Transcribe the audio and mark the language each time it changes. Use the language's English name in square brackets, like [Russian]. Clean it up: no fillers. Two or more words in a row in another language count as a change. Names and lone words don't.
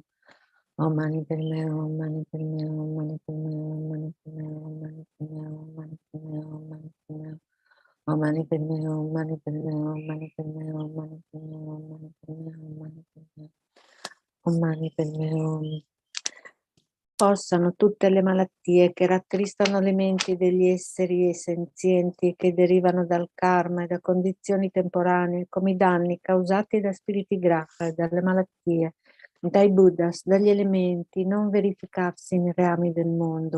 [Sanskrit] Om Mani Padme Hum, Mani Padme Hum, Mani Padme Hum, Mani Padme Hum, Mani Padme Hum, Mani Padme Hum, Mani Padme Hum. Om Mani Padme Hum, Mani Padme Hum, Mani Padme Hum, Mani Padme Hum, Mani Padme Hum, Mani Padme Hum. Om Mani Padme Hum. [Italian] Possano tutte le malattie che rattristano le menti degli esseri senzienti che derivano dal karma e da condizioni temporanee, come i danni causati da spiriti graha, dalle malattie, dai buddhas, dagli elementi, non verificarsi nei reami del mondo.